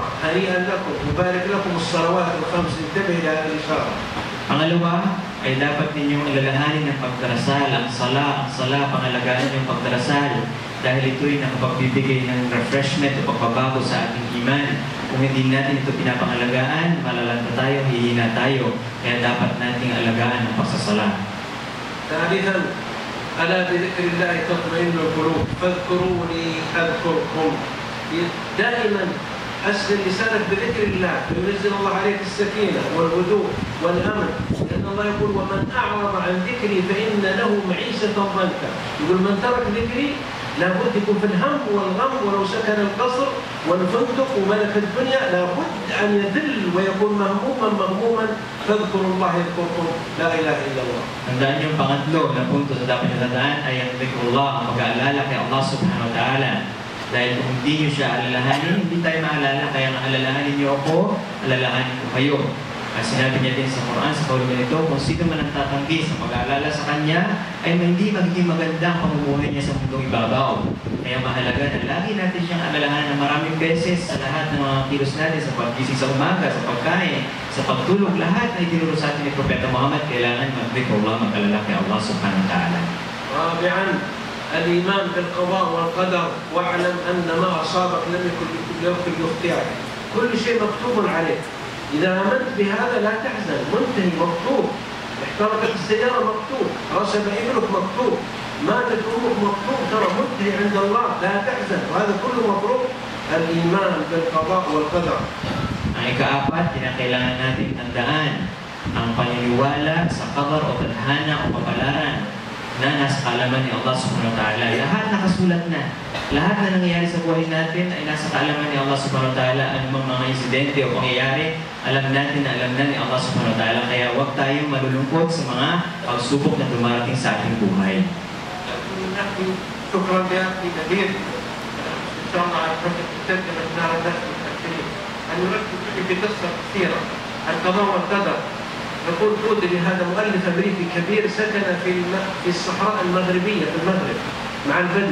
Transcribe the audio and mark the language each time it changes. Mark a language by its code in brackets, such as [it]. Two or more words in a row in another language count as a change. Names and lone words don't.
[ar] هنيئا لكم وبارك لكم الصلوات ال5. انتبه إلى هذه الإشارة. [tl] Pangalawa ay dapat ninyong alalahanin ang pagdarasal, ang sala, pangalagaan yung pagdarasal dahil ito'y nakapagbibigay ng refreshment o pagbabago sa ating iman. Kung hindi natin ito pinapangalagaan, malalanta tayo, hihina tayo. Kaya dapat nating alagaan ang pagsasala. [ar] ثالثا ألا بذكر الله تطمئن القلوب فاذكروني أذكركم. دائما أسلم لسانك بذكر الله فينزل الله عليك السكينة والهدوء والأمن. لأن الله يقول ومن أعرض عن ذكري فإن له معيشة ضنكا. يقول من ترك ذكري لابد يكون في الهم والغم. ولو سكن القصر والفندق وملك الدنيا لابد أن يذل ويكون مهموما. فاذكروا الله يذكركم لا إله إلا الله. [tl] Tandaan yung pangatlo na punto sa dapat natandaan ay ang dhikrullah, ang pag-aalala kay Allah [ar] سبحانه وتعالى. [tl] Dahil kung hindi nyo siya alalahanin, hindi tayo maalala. Kaya nga alalahanin nyo ako, alalahanin ko kayo. At sinabi niya din sa Quran, sa kaulugan nito, kung sino man ang tatanggi sa pag-aalala sa Kanya, ay hindi magiging magandang pamumuhay niya sa mundong ibabaw. Kaya mahalaga na lagi natin siyang alalahanan ng maraming beses sa lahat ng mga kilos natin, sa paggising sa umaga, sa pagkain, sa pagtulog, lahat na itinuro sa atin ni Propeta Muhammad, kailangan mag-dhikrullah, mag-alala kay Allah [ar] سبحانه وتعالى. رابعا الإيمان بالقضاء والقدر واعلم أن ما أصابك لم يكن ليخطئك. كل شيء مكتوب عليك. إذا آمنت بهذا لا تحزن. منتهي مكتوب. احترقت السيارة مكتوب. رسب ابنك مكتوب. ماتت أمك مكتوب. ترى منتهي عند الله لا تحزن. وهذا كله مطلوب. الإيمان بالقضاء والقدر. [tl] Ang ikaapat, kinakailangan natin tandaan ang paniniwala sa qadar o tadhana o kapalaran na nasa kaalaman ni Allah [ar] سبحانه وتعالى. [tl] Lahat nakasulat na. Lahat na nangyayari sa buhay natin ay nasa kaalaman ni Allah [ar] سبحانه وتعالى. [tl] Anumang mga insidente o pangyayari, alam na ni Allah [ar] سبحانه وتعالى. [tl] Kaya huwag tayong malulungkot sa mga pagsubok na dumarating sa ating buhay. [ar] شكرا لأخي كبير. إن شاء الله تقدم أثناء الدرس المتأخرين أن نركز في قصة كثيرة القضاء والقدر. يقول بودري هذا مؤلف أمريكي كبير سكن في الصحراء المغربية في المغرب مع البدو.